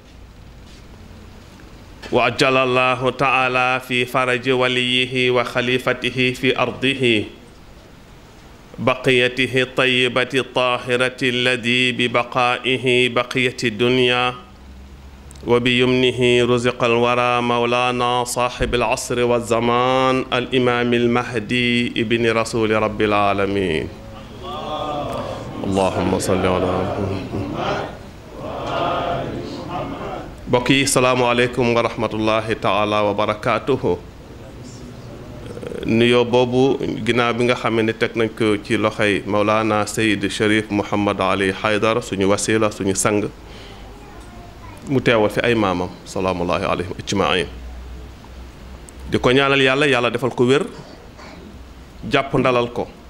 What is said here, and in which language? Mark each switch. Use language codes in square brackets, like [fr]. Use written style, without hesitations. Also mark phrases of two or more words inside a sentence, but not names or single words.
[ar] وعجل الله تعالى في فرج وليه وخليفته في أرضه بقيته الطيبة الطاهرة الذي ببقائه بقية الدنيا وبيمنه رزق الورى مولانا صاحب العصر والزمان الإمام المهدي ابن رسول رب العالمين. اللهم صل على محمد. بقي السلام عليكم ورحمة الله تعالى وبركاته. [wo] nuyoo boobu ginnaaw bi nga xam ne teg nañ ko ci loxoy Mawlana Seyd Cherif Mouhamad Ali Haydara suñu wasila suñu sang mu teewal fi ay maamam [ar] سلام الله عليهم أجمعين [wo] di ko ñaanal yàlla yàlla defal ko wér jàpp ndalal ko